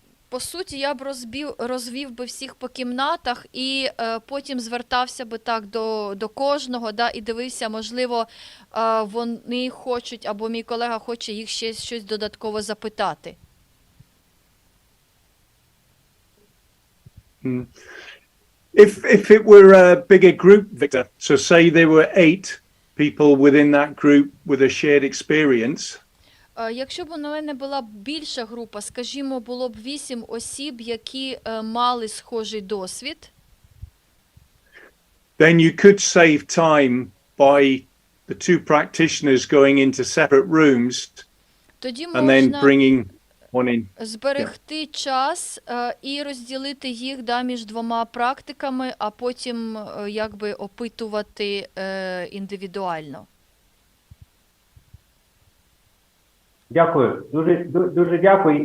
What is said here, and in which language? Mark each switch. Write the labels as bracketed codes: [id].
[uk] По суті, я б розвів би всіх по кімнатах і потім звертався би так до кожного, і дивився, можливо, вони хочуть, або мій колега хоче їх ще щось додатково запитати. [en] If it were a bigger group, Victor, so say there were 8 people within that group with a shared experience. [uk] Якщо б у мене була більша група, скажімо, було б 8 осіб, які мали схожий досвід, [en] then you could save time by the 2 practitioners going into separate rooms [uk] тоді [en] and then [uk] можна [en] bringing one in. [uk] зберегти час і розділити їх між двома практиками, а потім якби опитувати індивідуально. Дякую, дуже дякую.